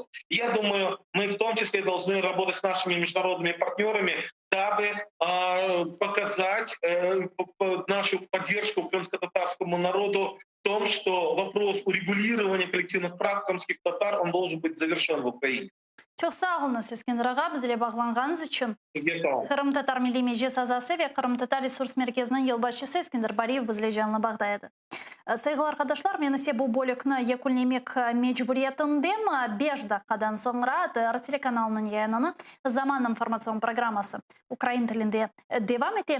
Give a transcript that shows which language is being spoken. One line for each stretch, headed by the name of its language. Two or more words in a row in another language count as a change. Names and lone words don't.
Russian: Я думаю, мы в том числе должны работать с нашими международными партнерами, дабы показать нашу поддержку крымско-татарскому народу в том, что вопрос урегулирования коллективных прав крымских татар, он должен быть завершен в Украине.
Crimean Tatar: Çok sağ olun Eskender ağa, bizle bağlanğanız için. Kırım Tatar Milli Meclis azası ve Kırım Tatar Resurs Merkezi'nin yılbaşçısı Eskender Bariyev bizle canlı bağdaydı. Sayılı arkadaşlar, men ise bu bölükni yakunlamak mecburiyetindeyim. 5 dakikadan sonra TR telekanalının yayınını Zaman informasyon programması Ukrayna tilinde devam etti.